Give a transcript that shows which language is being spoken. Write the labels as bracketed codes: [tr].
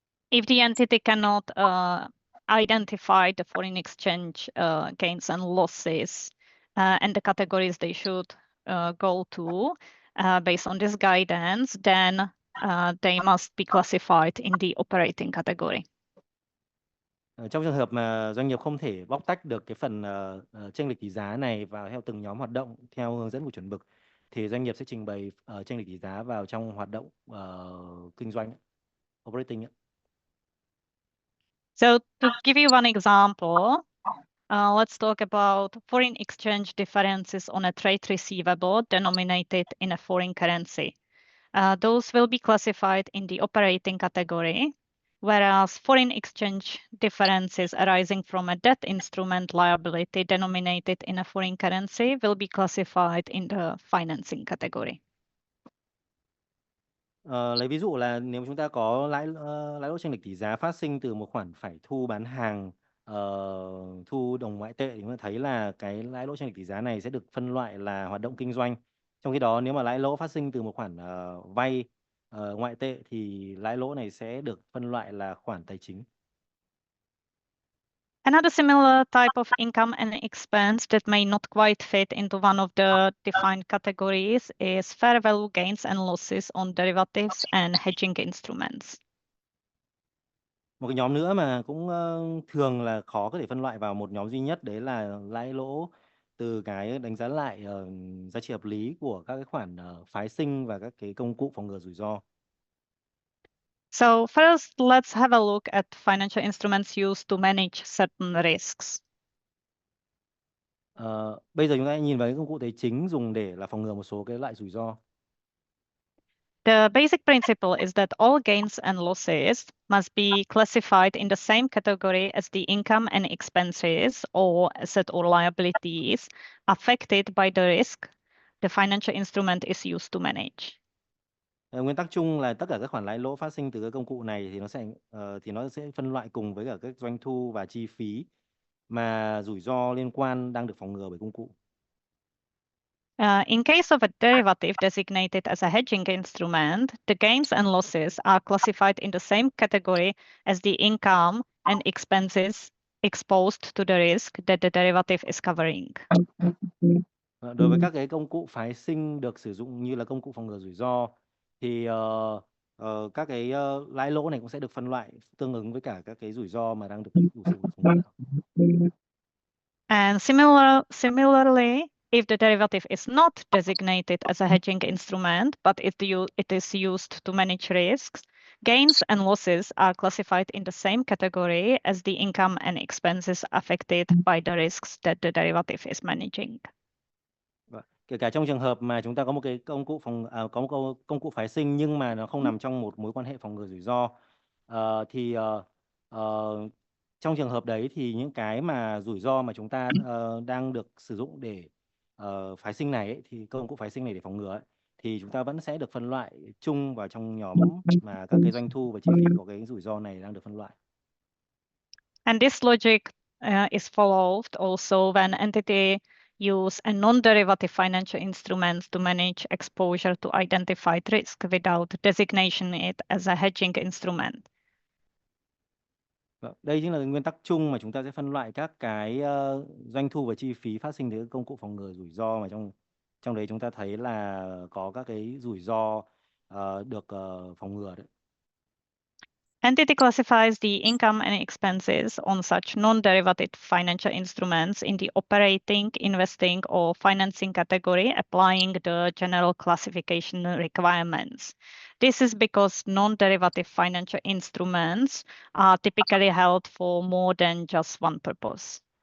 [en] If the entity cannot identify the foreign exchange gains and losses and the categories they should go to based on this guidance, then they must be classified in the operating category. [vi] Trong trường hợp mà doanh nghiệp không thể bóc tách được cái phần chênh lệch tỷ giá này vào theo từng nhóm hoạt động theo hướng dẫn của chuẩn mực thì doanh nghiệp sẽ trình bày chênh lệch tỷ giá vào trong hoạt động kinh doanh operating. [en] So to give you one example, let's talk about foreign exchange differences on a trade receivable denominated in a foreign currency. Those will be classified in the operating category, whereas foreign exchange differences arising from a debt instrument liability denominated in a foreign currency will be classified in the financing category. [vi] Lấy ví dụ là nếu chúng ta có lãi lỗ chênh lệch tỷ giá phát sinh từ một khoản phải thu bán hàng thu đồng ngoại tệ thì chúng ta thấy là cái lãi lỗ chênh lệch tỷ giá này sẽ được phân loại là hoạt động kinh doanh. Trong khi đó nếu mà lãi lỗ phát sinh từ một khoản vay ngoại tệ thì lãi lỗ này sẽ được phân loại là khoản tài chính. [en] Another similar type of income and expense that may not quite fit into one of the defined categories is fair value gains and losses on derivatives and hedging instruments. [vi] Một cái nhóm nữa mà cũng thường là khó có thể phân loại vào một nhóm duy nhất đấy là lãi lỗ từ cái đánh giá lại giá trị hợp lý của các cái khoản phái sinh và các cái công cụ phòng ngừa rủi ro. [en] So first, let's have a look at financial instruments used to manage certain risks. [vi] Bây giờ chúng ta nhìn vào cái công cụ tài chính dùng để là phòng ngừa một số cái loại rủi ro. [en] The basic principle is that all gains and losses must be classified in the same category as the income and expenses or asset or liabilities affected by the risk the financial instrument is used to manage. [vi] Nguyên tắc chung là tất cả các khoản lãi lỗ phát sinh từ các công cụ này thì nó sẽ phân loại cùng với cả các doanh thu và chi phí mà rủi ro liên quan đang được phòng ngừa bởi công cụ. [en] In case of a derivative designated as a hedging instrument, the gains and losses are classified in the same category as the income and expenses exposed to the risk that the derivative is covering. [vi] Đối với các cái công cụ phái sinh được sử dụng như là công cụ phòng ngừa rủi ro thì các cái lãi lỗ này cũng sẽ được phân loại tương ứng với cả các cái rủi ro mà đang được đủ sự phòng ngừa. [en] And similarly, if the derivative is not designated as a hedging instrument, but it is used to manage risks, gains and losses are classified in the same category as the income and expenses affected by the risks that the derivative is managing. [vi] Kể cả trong trường hợp mà chúng ta có một cái công cụ có một công cụ phái sinh nhưng mà nó không nằm trong một mối quan hệ phòng ngừa rủi ro thì trong trường hợp đấy thì những cái mà rủi ro mà chúng ta đang được sử dụng để phái sinh này ấy, thì công cụ phái sinh này để phòng ngừa ấy, thì chúng ta vẫn sẽ được phân loại chung vào trong nhóm mà các cái doanh thu và chi phí của cái rủi ro này đang được phân loại. [en] And this logic is followed also when entity use a non-derivative financial instruments to manage exposure to identified risk without designation it as a hedging instrument. [vi] Đây chính là nguyên tắc chung mà chúng ta sẽ phân loại các cái doanh thu và chi phí phát sinh từ công cụ phòng ngừa rủi ro mà trong đấy chúng ta thấy là có các cái rủi ro được phòng ngừa đấy. [en] Entity classifies the income and expenses on such non-derivative financial instruments in the operating, investing, or financing category, applying the general classification requirements. This is because non-derivative financial instruments are typically held for more than just one purpose.